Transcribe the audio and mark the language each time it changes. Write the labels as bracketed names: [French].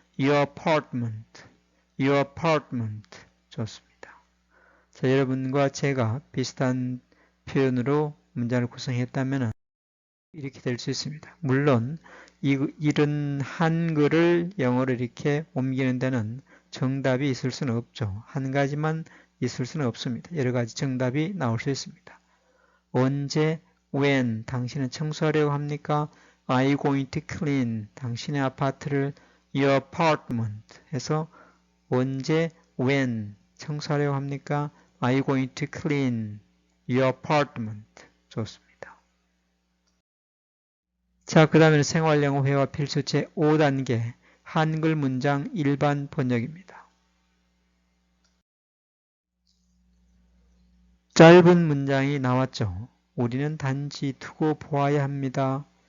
[English] your apartment, your apartment. [Korean] 좋습니다. 자, 여러분과 제가 비슷한 표현으로 문장을 구성했다면 이렇게 될 수 있습니다. 물론 이런 한글을 영어로 이렇게 옮기는 데는 정답이 있을 수는 없죠. 한 가지만 있을 수는 없습니다. 여러 가지 정답이 나올 수 있습니다. 언제, when, 당신은 청소하려고 합니까? [English] Are you going to clean? [Korean] 당신의 아파트를 [English] your apartment [Korean] 해서 언제, when 청소하려고 합니까? [English] Are you going to clean your apartment? [Korean] 좋습니다. 자, 그 다음에는 생활영어 회화 필수 제5단계 한글 문장 일반 번역입니다. 짧은 문장이 나왔죠. 우리는 단지 두고 보아야 합니다.